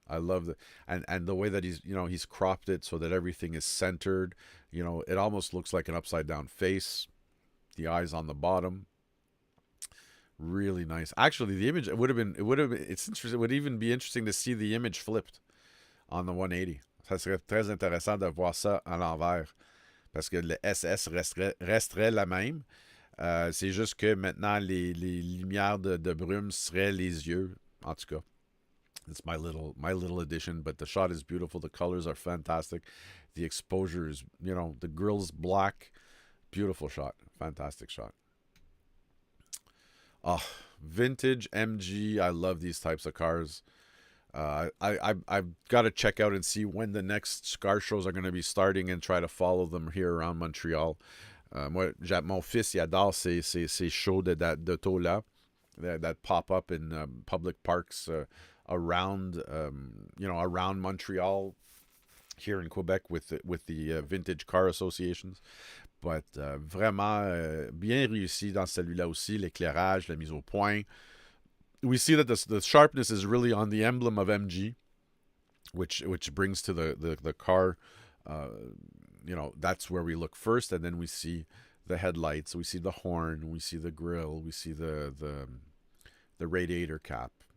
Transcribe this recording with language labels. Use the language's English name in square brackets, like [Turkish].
[English] I love and the way that he's cropped it so that everything is centered. It almost looks like an upside down face. The eyes on the bottom. Really nice. Actually, the image it's interesting. It would even be interesting to see the image flipped on the 180. [French] Ça serait très intéressant de voir ça à l'envers parce que le SS resterait la même. C'est juste que maintenant les lumières de brume seraient les yeux. En tout cas, [English] it's my little addition, but the shot is beautiful. The colors are fantastic. The exposure is, the grill's black. Beautiful shot. Fantastic shot. Oh, vintage MG. I love these types of cars. I've got to check out and see when the next car shows are going to be starting and try to follow them here around Montreal. [French] Moi, mon fils, il adore ces shows d'auto-là [English] that pop up in public parks around, around Montreal, here in Quebec with the vintage car associations. But vraiment bien réussi dans celui-là aussi, l'éclairage, la mise au point. We see that the sharpness is really on the emblem of MG, which brings to the car. That's where we look first, and then we see the headlights, we see the horn, we see the grill, we see the radiator cap.